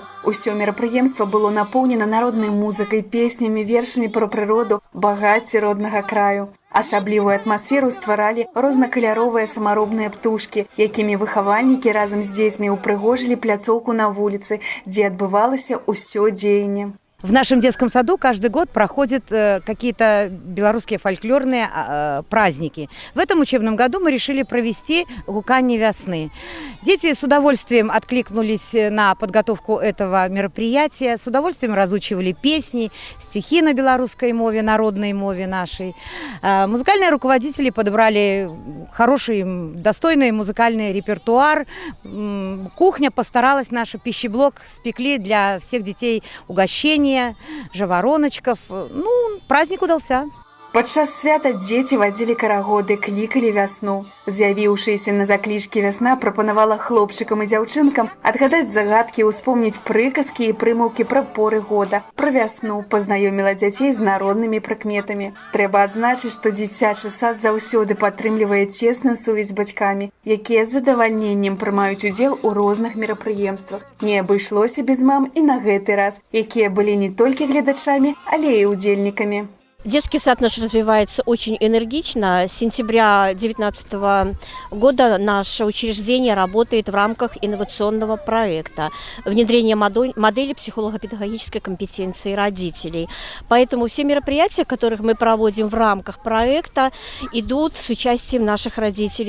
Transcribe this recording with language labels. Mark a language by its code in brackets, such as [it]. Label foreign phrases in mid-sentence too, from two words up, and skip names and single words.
[be] Усё мерапрыемства было напоўнена народнай музыкай, песнямі, вершамі пра прыроду, багацце роднага краю. Асаблівую атмасферу стваралі рознакаляровыя самаробныя птушкі, якімі выхавальнікі разам з дзецьмі ўпрыгожылі пляцоўку на вуліцы, дзе адбывалася ўсё дзеянне. [ru] В нашем детском саду каждый год проходят какие-то белорусские фольклорные праздники. В этом учебном году мы решили провести [be] гуканне вясны. [ru] Дети с удовольствием откликнулись на подготовку этого мероприятия, с удовольствием разучивали песни, стихи на белорусской мове, народной мове нашей. Музыкальные руководители подобрали хороший, достойный музыкальный репертуар. Кухня постаралась, наш пищеблок спекли для всех детей угощения, жавороночков. Праздник удался. [be] Падчас свята дзеці вадзілі карагоды, клікалі вясну. З'явіўшаяся на заклічкі вясна прапанавала хлопчыкам і дзяўчынкам адгадаць загадкі, успомніць прыказкі і прымаўкі пра поры года, пра вясну, пазнаёміла дзяцей з народнымі прыкметамі. Трэба адзначыць, што дзіцячы сад заўсёды падтрымлівае цесную сувязь з бацькамі, якія з задавальненнем прымаюць удзел у розных мерапрыемствах. Не абышлося без мам і на гэты раз, якія былі не толькі гледачамі, але і удзельнікамі. [ru] Детский сад наш развивается очень энергично. С сентября 2019 года наше учреждение работает в рамках инновационного проекта внедрения модели психолого-педагогической компетенции родителей. Поэтому все мероприятия, которых мы проводим в рамках проекта, идут с участием наших родителей.